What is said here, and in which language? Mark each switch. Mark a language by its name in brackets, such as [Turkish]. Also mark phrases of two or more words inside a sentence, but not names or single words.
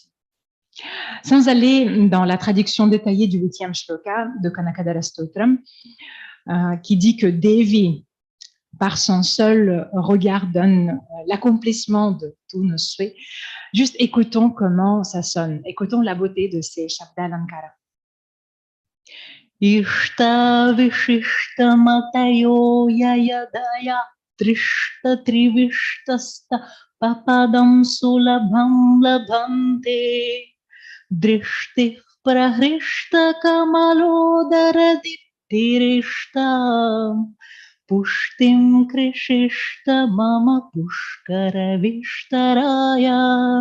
[French] Sans aller dans la traduction détaillée du 8e shloka de Kanakadara Stotram, qui dit que Devi, par son seul regard, donne l'accomplissement de tous nos souhaits. Juste écoutons comment ça sonne. Écoutons la beauté de ces [Sanskrit] शब्द अलङ्कार इष्टा विशिष्ट मतयो ययादय त्रिष्ट त्रिविष्टस्त पपदं सुलभं लभन्ते दृष्टि प्रहृष्ट कमलोदर दीप्तिरिष्ट पुष्टिं कृषीष्ट मम पुष्कर विष्टराय.